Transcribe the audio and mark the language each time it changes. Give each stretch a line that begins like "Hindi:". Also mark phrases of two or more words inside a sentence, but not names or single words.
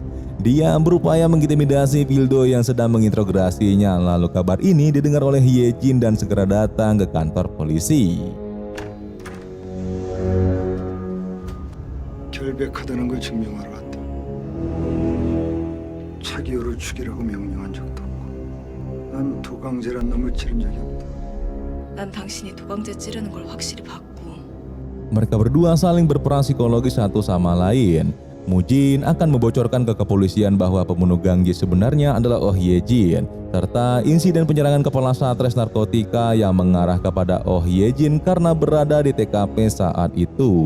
Indonesian: Dia berupaya mengintimidasi Pildo yang sedang menginterogasinya, lalu kabar ini didengar oleh Hye Jin dan segera datang ke kantor polisi.
Korean: 결백하다는 걸 증명하러 왔다. 차기호를 죽이라고 명령한 적도 없고 난 도강제란 놈을 찌른 적이 없다. 난 당신이 도강제 찌르는 걸 확실히 봤고.
Indonesian: Mereka berdua saling berperang psikologis satu sama lain. Mujin akan membocorkan ke kepolisian bahwa pembunuh Gang Jae sebenarnya adalah Oh Ye Jin, serta insiden penyerangan Kepala Satres Narkotika yang mengarah kepada Oh Ye Jin karena berada di TKP saat itu.